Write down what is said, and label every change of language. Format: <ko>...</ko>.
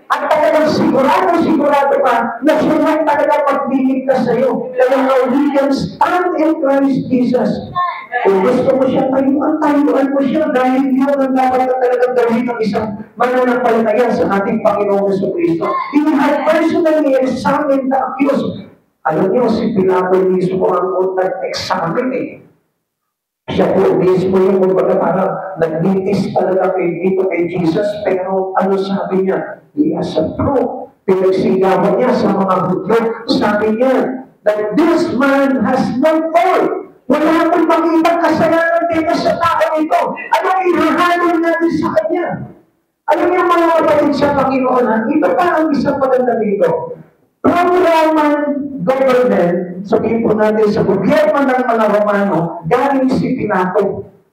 <tl>At talagang sigurado ka na siya lang talaga pagliligtas sa iyo. Kaya</tl> <en>we can stand in Christ Jesus.</en> <tl>Kung gusto mo siya tayuan mo siya dahil yun ang dapat na talagang gawin ng isang mananampalataya sa ating Panginoong Jesucristo.</tl> <en>He had personally examined the accused.</en> <tl>Alam niyo, si Pilato mismo ang nag-examine eh. Siya po mismo yung parang nag-litis talaga dito kay Jesus, pero ano sabi niya?</tl> <en>He has a proof.</en> <tl>Pinagsigawan niya sa mga Hudyo. Sabi niya,</tl> <en>that this man has no fault.</en> <tl>Wala akong makitang kasalanan dito sa tao ito. Anong ihahalin natin sa kanya? Alam niyo mga kapatid sa Panginoon, ito pa ang isang maganda dito.</tl> <en>From Roman government,</en> <tl>sabihin po natin sa gobyerno ng mga Romano, galing si Pilato.</tl>